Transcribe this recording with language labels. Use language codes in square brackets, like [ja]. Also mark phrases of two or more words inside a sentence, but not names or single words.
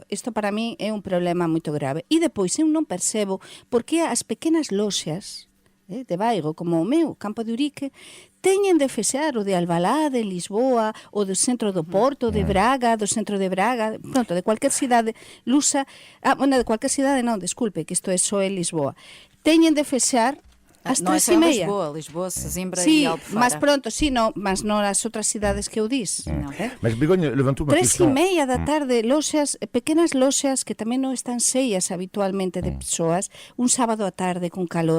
[gl] Isto para mí é un problema moito grave. E depois, eu non percebo por que as pequenas loxas de bairro, como o meu, Campo de Urique, teñen de fechar o de Alvalade, en Lisboa, o do centro do Porto, de Braga, do centro de Braga, pronto, de cualquier cidade lusa, de cualquier cidade non, desculpe, que isto é só en Lisboa. Teñen de fechar às 3:30. Lisboa, Sesimbra e Albufeira. [pt] Mas pronto, mas não as outras cidades que eu disse. Mas Begonha levantou uma questão. 3:30 da tarde, loxas, pequenas loxas que também não estão cheias habitualmente de pessoas, um sábado à tarde com calor.